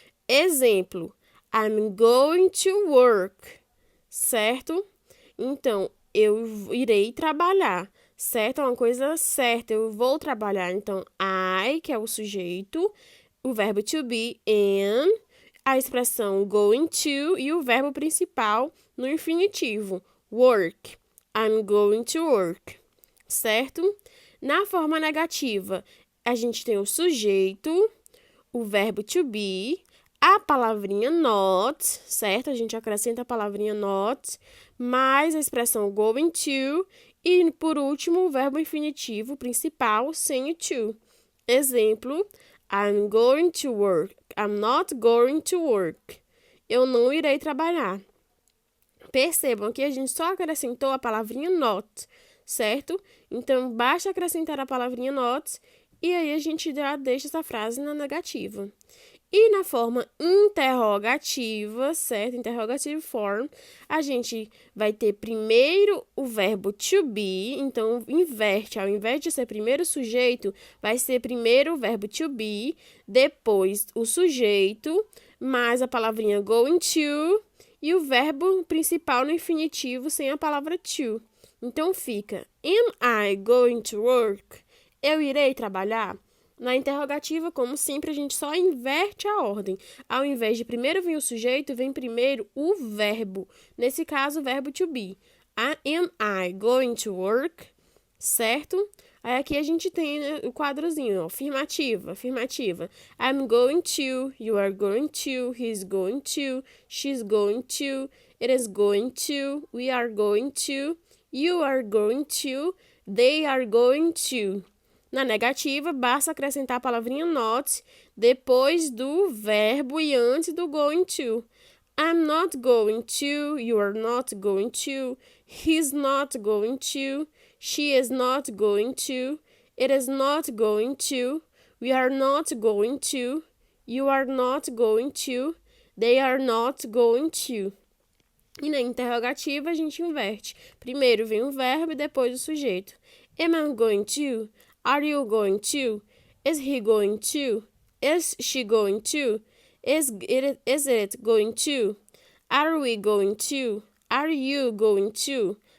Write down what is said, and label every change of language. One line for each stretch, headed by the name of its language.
English: Exemplo, I'm going to work, certo?
Portuguese: Então, eu irei trabalhar, certo? É uma coisa certa, eu vou trabalhar. Então, I, que é o sujeito, o verbo to be, am, a expressão going to e o verbo principal no infinitivo, work.
English: I'm going to work,
Portuguese: certo? Na forma negativa, a gente tem o sujeito, o verbo to be, a palavrinha not, certo? A gente acrescenta a palavrinha not, mais a expressão going to e, por último, o verbo infinitivo principal sem o to.
English: Exemplo, I'm going to work. I'm not going to work.
Portuguese: Eu não irei trabalhar. Percebam que a gente só acrescentou a palavrinha not, certo? Então, basta acrescentar a palavrinha not e aí a gente já deixa essa frase na negativa. E na forma interrogativa, certo?
English: Interrogative form,
Portuguese: a gente vai ter primeiro o verbo to be, então inverte, ao invés de ser primeiro o sujeito, vai ser primeiro o verbo to be, depois o sujeito, mais a palavrinha going to e o verbo principal no infinitivo sem a palavra to.
English: Então fica, am I going to work?
Portuguese: Eu irei trabalhar? Na interrogativa, como sempre, a gente só inverte a ordem. Ao invés de primeiro vir o sujeito, vem primeiro o verbo. Nesse caso, o verbo to be.
English: Am I going to work?
Portuguese: Certo? Aí aqui a gente tem, né, o quadrozinho, ó, afirmativa, afirmativa.
English: I'm going to, you are going to, he's going to, she's going to, it is going to, we are going to, you are going to, they are going to.
Portuguese: Na negativa, basta acrescentar a palavrinha not depois do verbo e antes do going to.
English: I'm not going to, you are not going to, he's not going to, she is not going to, it is not going to, we are not going to, you are not going to, they are not going to.
Portuguese: E na interrogativa, a gente inverte. Primeiro vem o verbo e depois o sujeito.
English: Am I going to? Are you going to? Is he going to? Is she going to? Is it going to? Are we going to? Are you going to?